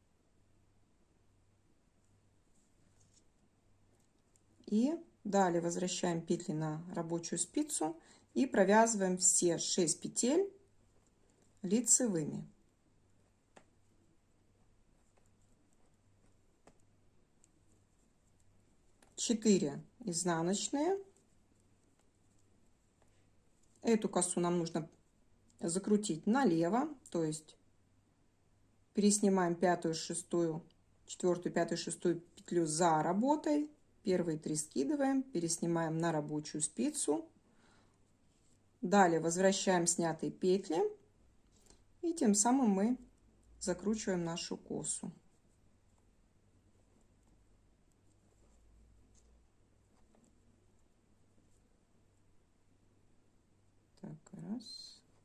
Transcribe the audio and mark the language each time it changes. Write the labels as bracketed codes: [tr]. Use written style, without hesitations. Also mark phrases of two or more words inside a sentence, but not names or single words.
[ru] И далее возвращаем петли на рабочую спицу и провязываем все 6 петель лицевыми. Четыре изнаночные. Эту косу нам нужно закрутить налево, то есть переснимаем 5-ю, 6-ю, 4-ю, 5-ю, 6-ю петлю за работой. Первые 3 скидываем, переснимаем на рабочую спицу. Далее возвращаем снятые петли. И тем самым мы закручиваем нашу косу. Так, раз.